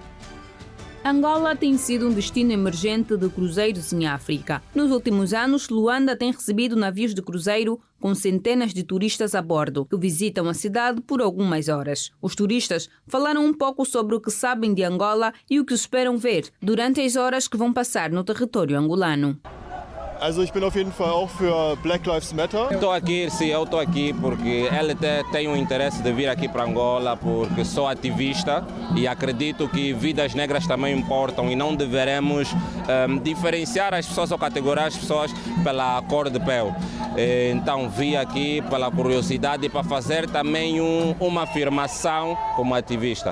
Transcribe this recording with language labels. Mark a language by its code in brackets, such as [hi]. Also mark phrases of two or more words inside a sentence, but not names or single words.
[pt] Angola tem sido um destino emergente de cruzeiros em África. Nos últimos anos, Luanda tem recebido navios de cruzeiro com centenas de turistas a bordo, que visitam a cidade por algumas horas. Os turistas falaram um pouco sobre o que sabem de Angola e o que esperam ver durante as horas que vão passar no território angolano. [de] Also ich bin auf jeden Fall auch für Black Lives Matter. [pt] Estou aqui porque ele tem um interesse de vir aqui para Angola, porque sou ativista e acredito que vidas negras também importam e não deveremos diferenciar as pessoas ou categorizar as pessoas pela cor de pele. Então vim aqui pela curiosidade e para fazer também uma afirmação como ativista.